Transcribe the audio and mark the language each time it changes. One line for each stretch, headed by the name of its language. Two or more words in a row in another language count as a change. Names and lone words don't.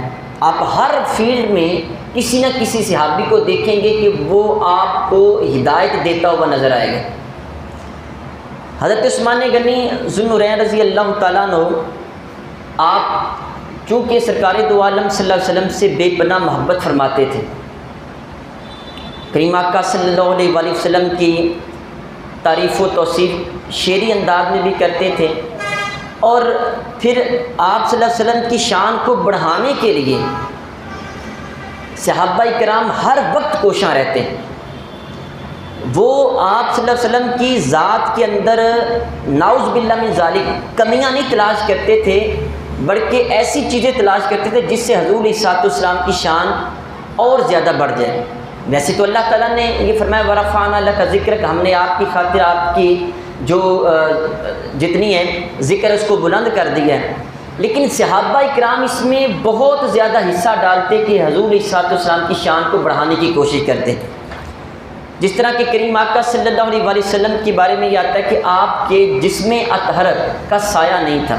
Urdu: آپ ہر فیلڈ میں کسی نہ کسی صحابی کو دیکھیں گے کہ وہ آپ کو ہدایت دیتا ہوا نظر آئے گا۔ حضرت عثمان غنی ذوالنورین
Arabic: رضی اللہ تعالیٰ عنہ،
Urdu: آپ چونکہ سرکار دو عالم
Arabic: صلی اللہ علیہ وسلم
Urdu: سے بے پناہ محبت فرماتے تھے، کریم آقا
Arabic: صلی اللہ علیہ وآلہ وسلم
Urdu: کی تعریف و توصیف شعری انداز میں بھی کرتے تھے، اور پھر آپ
Arabic: صلی اللہ علیہ وسلم
Urdu: کی شان کو بڑھانے کے لیے صحابہ کرام ہر وقت کوشاں رہتے ہیں۔ وہ آپ
Arabic: صلی اللہ علیہ وسلم
Urdu: کی ذات کے اندر
Arabic: نعوذ باللہ من ذالک
Urdu: کمیاں نہیں تلاش کرتے تھے، بلکہ ایسی چیزیں تلاش کرتے تھے جس سے حضور عیسیٰ السلام کی شان اور زیادہ بڑھ جائے۔ ویسے تو اللہ تعالیٰ نے یہ فرمایا
Arabic: وَرَفَعْنَا لَكَ ذِكْرَكَ،
Urdu: ہم نے آپ کی خاطر آپ کی جو جتنی ہے ذکر اس کو بلند کر دیا ہے، لیکن صحابہ کرام اس میں بہت زیادہ حصہ ڈالتے کہ حضور عیسیٰ السلام کی شان کو بڑھانے کی کوشش کرتے۔ جس طرح کہ کریم آقا
Arabic: صلی اللہ علیہ وآلہ وسلم
Urdu: کے بارے میں یہ آتا ہے کہ آپ کے جسم اطہر کا سایہ نہیں تھا۔